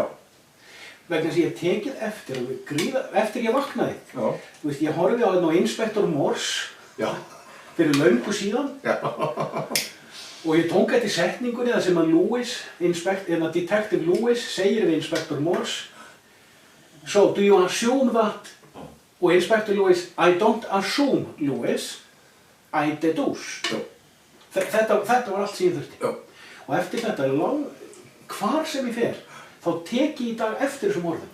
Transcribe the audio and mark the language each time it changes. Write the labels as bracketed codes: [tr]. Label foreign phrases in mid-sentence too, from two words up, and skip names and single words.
[is] Vegna þess að ég hef tekið eftir ég vaknaði. Já. Þú veist, ég horfði á þetta á Inspektor Morse Já. fyrir löngu síðan. Já. Og ég tók þetta í setningunni þar sem að Detective Lewis segir við Inspektor Morse, [en] so, do you assume that? Og Inspektor Lewis, I don't assume, Lewis, I deduce. [is] Já. Þetta var allt sem ég þurfti. Já. Og eftir þetta, hvar sem ég fer, þá tek ég í dag eftir þessum orðum.